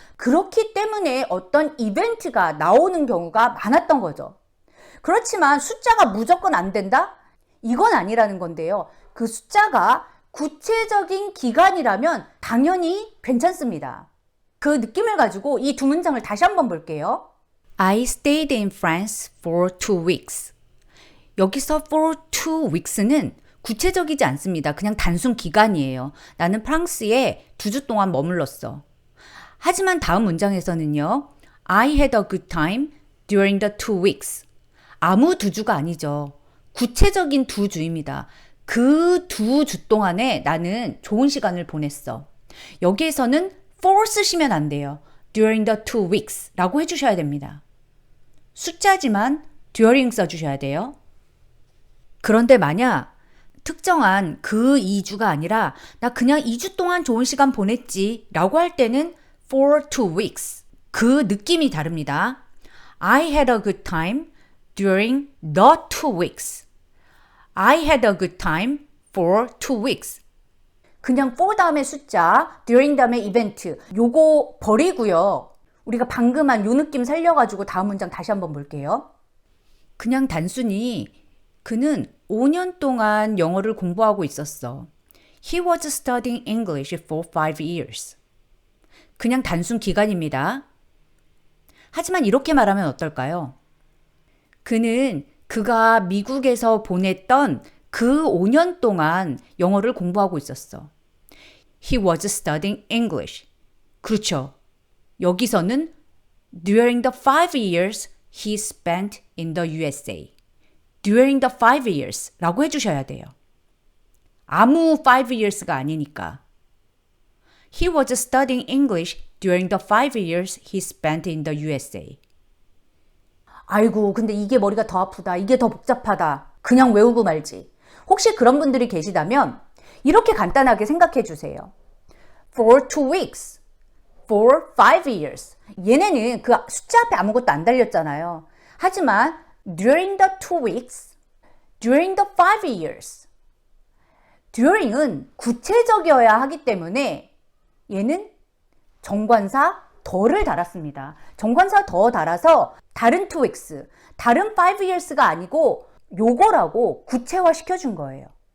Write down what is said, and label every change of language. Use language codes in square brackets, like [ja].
[ko] 그렇기 때문에 어떤 이벤트가 나오는 경우가 많았던 거죠. 그렇지만 숫자가 무조건 안 된다? 이건 아니라는 건데요. 그 숫자가 구체적인 기간이라면 당연히 괜찮습니다. 그 느낌을 가지고 이 두 문장을 다시 한번 볼게요. [en] I stayed in France for 2 weeks. [ko] 여기서 [en] for 2 weeks [ko] 는 구체적이지 않습니다. 그냥 단순 기간이에요. 나는 프랑스에 2주 동안 머물렀어. 하지만 다음 문장에서는요. [en] I had a good time during the 2 weeks. [ko] 아무 2주가 아니죠. 구체적인 2주입니다. 그 2주 동안에 나는 좋은 시간을 보냈어. 여기에서는 for 쓰시면 안 돼요. [en] during the 2 weeks [ko] 라고 해주셔야 됩니다. 숫자지만 during 써주셔야 돼요. 그런데 만약 특정한 그 2주가 아니라 나 그냥 2주 동안 좋은 시간 보냈지 라고 할 때는 [en] for 2 weeks [ko] 그 느낌이 다릅니다. [en] I had a good time during the 2 weeks. I had a good time for 2 weeks. [ko] 그냥 for 다음에 숫자, during 다음에 이벤트 요거 버리고요. 우리가 방금 한 요 느낌 살려가지고 다음 문장 다시 한번 볼게요. 그냥 단순히 그는 5년 동안 영어를 공부하고 있었어. [en] He was studying English for 5 years. [ko] 그냥 단순 기간입니다. 하지만 이렇게 말하면 어떨까요? 그는 그가 미국에서 보냈던 그 5년 동안 영어를 공부하고 있었어. [en] He was studying English. [ko] 그렇죠. 여기서는 [en] during the 5 years he spent in the USA. During the 5 years [ko] 라고 해주셔야 돼요. 아무 5 years가 아니니까. [en] He was studying English during the 5 years he spent in the USA. [ko] 아이고, 근데 이게 머리가 더 아프다. 이게 더 복잡하다. 그냥 외우고 말지. 혹시 그런 분들이 계시다면 이렇게 간단하게 생각해 주세요. [en] For 2 weeks. For 5 years. [ko] 얘네는 그 숫자 앞에 아무것도 안 달렸잖아요. 하지만 [en] during the 2 weeks, during the 5 years. [ko] during은 구체적이어야 하기 때문에 얘는 정관사 더를 달았습니다. 정관사 더 달아서 다른 2 weeks, 다른 5 years가 아니고 요거라고 구체화 시켜준 거예요.